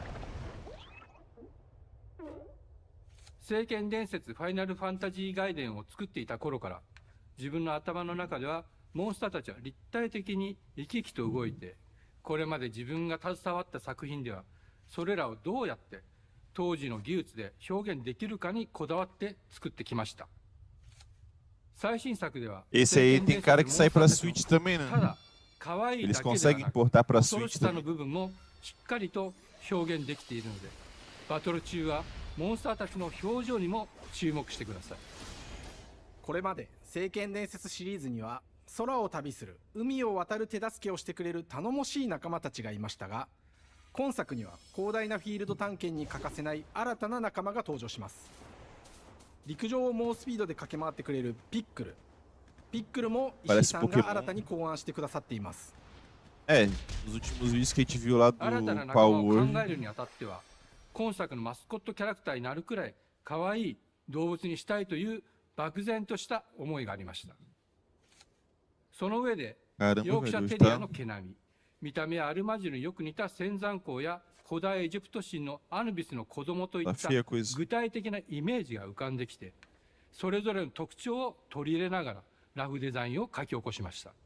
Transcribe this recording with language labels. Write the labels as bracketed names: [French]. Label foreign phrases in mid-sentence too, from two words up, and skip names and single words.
[Japanese] 聖剣伝説ファイナルファンタジー外伝を作っていた頃から自分の頭の中ではモンスターたちは立体的に生き生きと動いて、これまで自分が携わった作品ではそれらをどうやって当時の技術で表現できるかにこだわって作ってきました。最新作では [Portuguese] Esse aí tem cara que sai pra Switch também, né? Eles conseguem portar pra Switch também. [Japanese] の部分もしっかりと表現できているので、バトル中はモンスターたちの表情にも注目してください。これまで聖剣伝説シリーズには空を旅する海を渡る手助けをしてくれる頼もしい仲間たちがいましたが、今作には広大なフィールド探検に欠かせない新たな仲間が登場します。陸上を猛スピードで駆け回ってくれるピックル。ピックルも石井さんが新たに考案してくださっています。 [Portuguese] nos últimos vídeos que a gente viu lá do [Japanese] 新たな仲間を考えるにあたっては、今作のマスコットキャラクターになるくらい可愛い動物にしたいという漠然とした思いがありました。その上でヨークシャテリアの毛並み、見た目はアルマジルによく似た仙山港や古代エジプト神のアヌビスの子供といった具体的なイメージが浮かんできて、それぞれの特徴を取り入れながらラフデザインを書き起こしました。